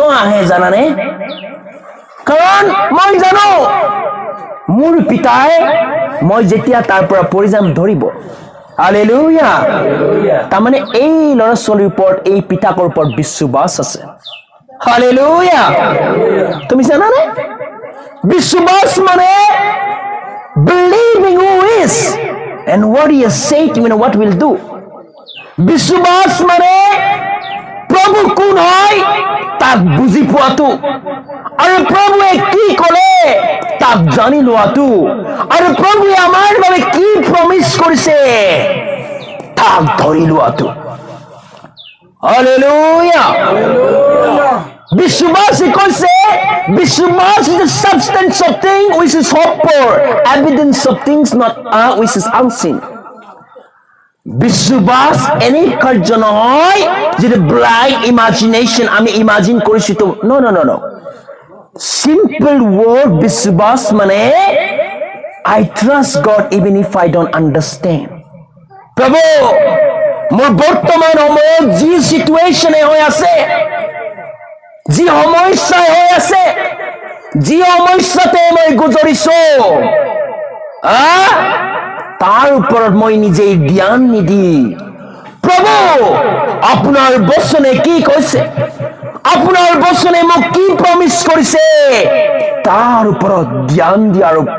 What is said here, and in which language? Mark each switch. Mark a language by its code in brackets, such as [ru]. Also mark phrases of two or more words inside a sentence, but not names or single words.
[as] আহে জানানে কাৰণ মই জানো মোৰ পিতাই মই যেতিয়া তাৰ পৰা পৰি যাম ধৰিব হালেলুয়া তাৰমানে এই ল'ৰা ছোৱালীৰ ওপৰত এই পিতাকৰ ওপৰত বিশ্বাস আছে হালেলুয়া তুমি জানানে বিশ্বাস মানে [en] believing who is and what He has said, you know what will do. [as] বিশ্বাস মানে প্ৰভু কোন হয় তাক বুজি পোৱাটো আৰু প্ৰভুৱে কি ক'লে তাক জানি লোৱাটো আৰু প্ৰভুৱে আমাৰ বাবে কি প্ৰমিছ কৰিছে তাক ধৰি লোৱাটো হালেলুয়া বিশ্বাস কৈছে বিশ্বাস [en] is the substance of things which is hoped for, evidence of things not which is unseen. [as] বিশ্বাস এনে কাৰ্য নহয় যে [en] blind imagination [as] আমি ইমাজিন কৰিছো তো নো [en] simple word [as] বিশ্বাস মানে [en] I trust God even if I don't understand. [as] প্ৰভু মোৰ বৰ্তমান সময়ত যি সিচুৱেশ্যনে হৈ আছে যি সমস্যা হৈ আছে যি সমস্যাতে মই গুজৰিছো তাৰ ওপৰত মই নিজেই জ্ঞান নিদি প্ৰভু আপোনাৰ বচনে কি কৈছে আপোনাৰ বচনে মোক কি প্ৰমিছ কৰিছে তাৰ ওপৰত জ্ঞান দিয়াৰ